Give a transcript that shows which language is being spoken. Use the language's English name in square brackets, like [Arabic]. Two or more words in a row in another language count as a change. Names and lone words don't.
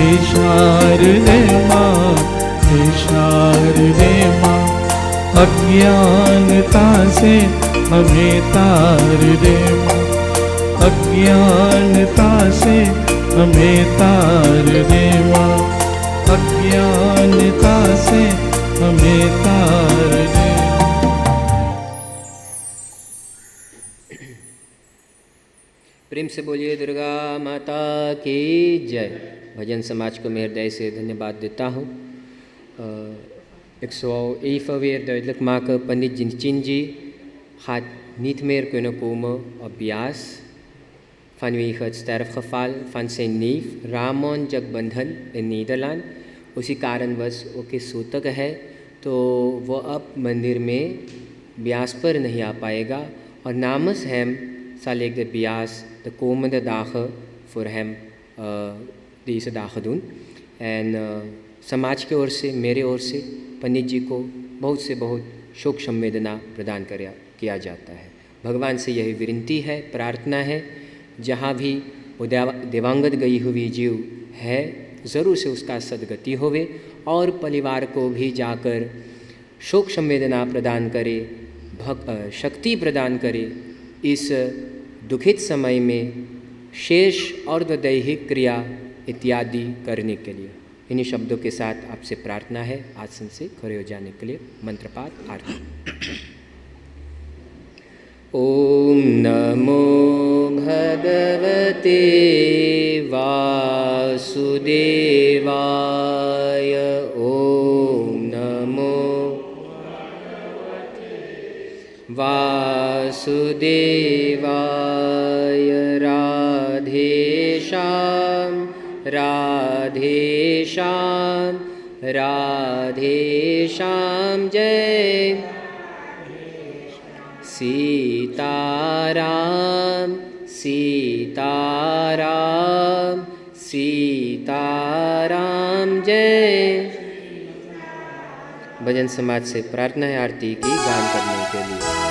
[Hindi] हे शारदे माँ, हे शारदे माँ, अज्ञानता से हमें तार दे माँ, अज्ञानता से हमें तार दे माँ, अज्ञानता से हमें तार दे। प्रेम से बोलिए दुर्गा माता की जय। भजन समाज को मैं हृदय से धन्यवाद देता हूँ। [Dutch] 111 weer duidelijk maken, Pandit Jinchinji gaat niet meer kunnen komen op Bias vanwege het sterfgeval van zijn neef Ramon Jagbandhan in Nederland. [Hindi] उसी कारणवश वो के सूतक है, तो वो अब मंदिर में ब्यास पर नहीं आ पाएगा। [Dutch] और namens hem zal ik de Bias de komende dagen voor hem deze dagen doen. [Hindi] En समाज की ओर से, मेरे ओर से पंडित जी को बहुत से बहुत शोक संवेदना प्रदान किया जाता है। भगवान से यही विनती है, प्रार्थना है, जहाँ भी वो देवांगत गई हुई जीव है ज़रूर से उसका सदगति होवे और परिवार को भी जाकर शोक संवेदना प्रदान करे, शक्ति प्रदान करे इस दुखित समय में शेष और दैहिक क्रिया इत्यादि करने के लिए। इन्हीं शब्दों के साथ आपसे प्रार्थना है आसन से खड़े हो जाने के लिए। मंत्रपाठ आरती। [Sanskrit] ओम नमो भगवते वासुदेवाय, ओम नमो वासुदेवाय। [Hindi] राधेश्याम राधेश्याम राधेश्याम जय। सीताराम सीताराम सीताराम जय। भजन समाज से प्रार्थना है आरती की गान करने के लिए।